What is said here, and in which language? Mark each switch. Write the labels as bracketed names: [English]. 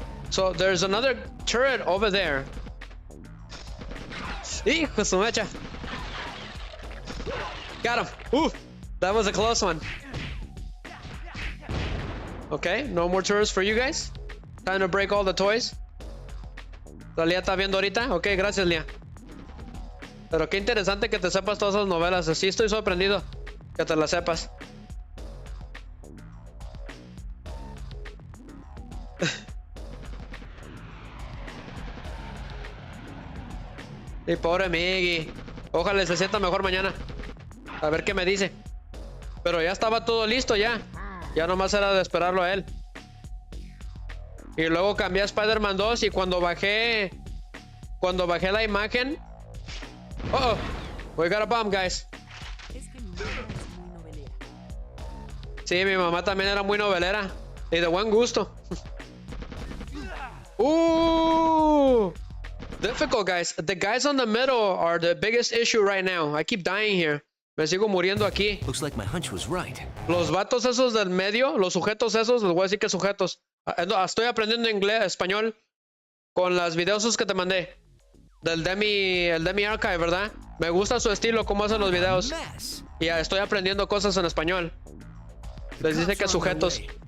[English] So there's another turret over there. [Spanish] Hijo su mecha. [English] Got him. Ooh, that was a close one. Okay, no more turrets for you guys. Time to break all the toys. [Spanish] La Lía está viendo ahorita. Ok, gracias, Lía. Pero qué interesante que te sepas todas esas novelas. Sí, estoy sorprendido que te las sepas. Y pobre Miggy. Ojalá se sienta mejor mañana. A ver qué me dice. Pero ya estaba todo listo ya. Ya nomás era de esperarlo a él. Y luego cambié a Spider-Man 2 y cuando bajé la imagen... [English] Uh-oh. We got a bomb, guys. [Spanish] Es que mi mamá es muy novelera. Sí, mi mamá también era muy novelera. Y de buen gusto. [English] Ooh! Difficult, guys. The guys on the middle are the biggest issue right now. I keep dying here. [Spanish] Me sigo muriendo aquí. [English] Looks like my hunch was right. [Spanish] Los vatos esos del medio, los sujetos esos, les voy a decir que sujetos. Estoy aprendiendo español con las videos esos que te mandé. El Demi Archive, ¿verdad? Me gusta su estilo, cómo hacen los videos. Y estoy aprendiendo cosas en español. Les dice que sujetos.